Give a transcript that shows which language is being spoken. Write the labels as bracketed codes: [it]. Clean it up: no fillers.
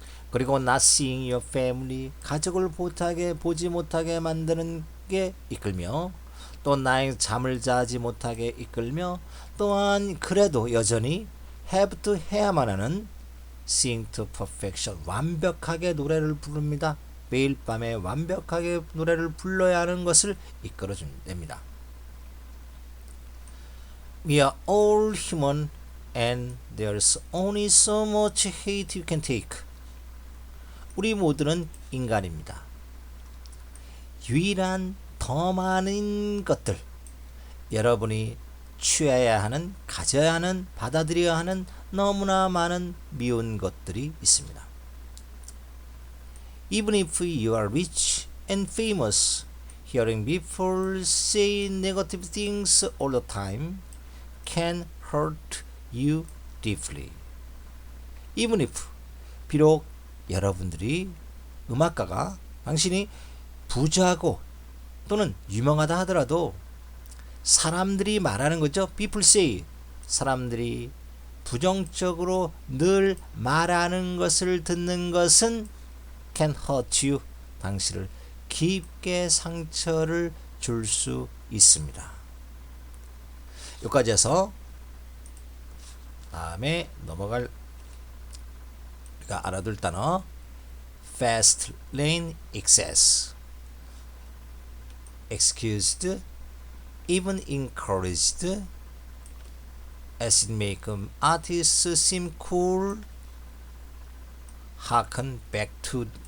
[ko] 그리고 [en] not seeing your family, [ko] 가족을 보지 못하게 만드는 게 이끌며, 또 나의 잠을 자지 못하게 이끌며, 또한 그래도 여전히 [en] have to [ko] 해야만 하는 [en] sing to perfection, [ko] 완벽하게 노래를 부릅니다. 매일 밤에 완벽하게 노래를 불러야 하는 것을 이끌어줍니다. [en] We are all human and there's only so much hate you can take. [ko] 우리 모두는 인간입니다. 유일한 더 많은 것들, 여러분이 취해야 하는, 가져야 하는, 받아들여야 하는 너무나 많은 미운 것들이 있습니다. [en] Even if you are rich and famous, hearing people say negative things all the time can hurt you deeply. Even if, [ko] 비록 여러분들이 음악가가, 당신이 부자고 또는 유명하다 하더라도 사람들이 말하는 거죠. [en] People say, [ko] 사람들이 부정적으로 늘 말하는 것을 듣는 것은 [en] can hurt you, [ko] 당신을 깊게 상처를 줄 수 있습니다. 여기까지 해서 다음에 넘어갈 우리가 알아둘 단어 [en] fast lane excess, excused, even encouraged, as it make artists seem cool, harken back to